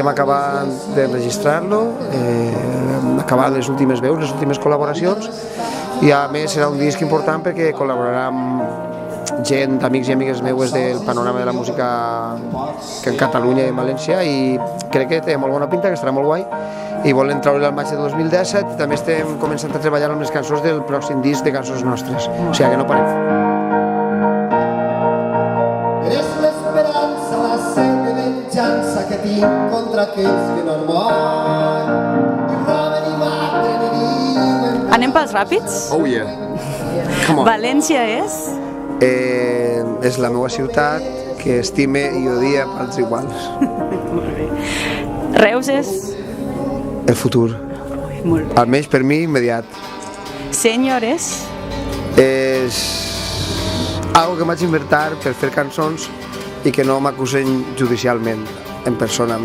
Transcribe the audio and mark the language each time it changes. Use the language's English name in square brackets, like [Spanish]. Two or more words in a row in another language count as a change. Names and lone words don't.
[Catalan] acabant d'enregistrar-lo, acabar les últimes veus, les últimes col·laboracions i a més serà un disc important perquè col·laborarà amb gent, amics i amigues meues del panorama de la música que en Catalunya i en València i crec que té molt bona pinta, que estarà molt guai i volem treure-lo al maig de 2017 i també estem començant a treballar amb les cançons del pròxim disc de cançons nostres, o sigui que no parem. Eres l'esperança, la set de venjança que tinc contra aquells que no han mort. I roben i maten i diuen... Anem pels ràpids? [English] Oh yeah, come on. [Catalan] València és? És la meva ciutat que estime i odia pels iguals. Molt bé. Reus és? El futur, Molt bé. almenys per mi immediat. Sènior és? És algo que m'haig inventar per fer cançons i que no m'acusen judicialment en persona a mi.